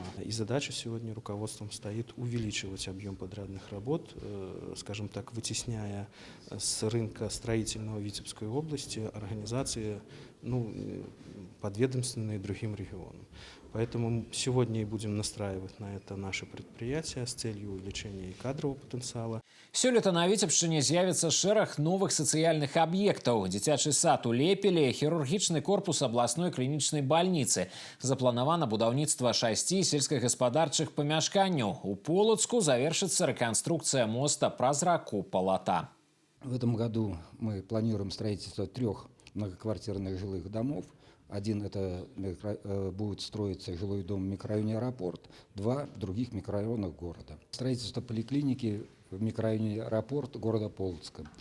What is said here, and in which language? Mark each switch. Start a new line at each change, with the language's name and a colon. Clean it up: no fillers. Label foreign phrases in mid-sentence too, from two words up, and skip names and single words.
Russian: И задача сегодня руководством стоит увеличивать объем подрядных работ, скажем так, вытесняя с рынка строительного Витебской области организации подведомственные другим регионам. Поэтому сегодня и будем настраивать на это наше предприятие с целью увеличения и кадрового потенциала.
Belarusian: Сёлета на Віцебшчыне з'явіцца шэраг новых сацыяльных аб'ектаў. Дзіцячы сад у Лепелі, хірургічны корпус абласной клінічнай бальніцы. Запланавана будаўніцтва 6 сельскагаспадарчых памяшканняў. У Полацку завершыцца рэканструкцыя моста праз раку Палата.
Russian: В этом году мы планируем строительство 3 многоквартирных жилых домов. Один это будет строиться жилой дом в микрорайоне Аэропорт, 2 в других микрорайонах города. Строительство поликлиники в микрорайоне Аэропорт города Полоцка.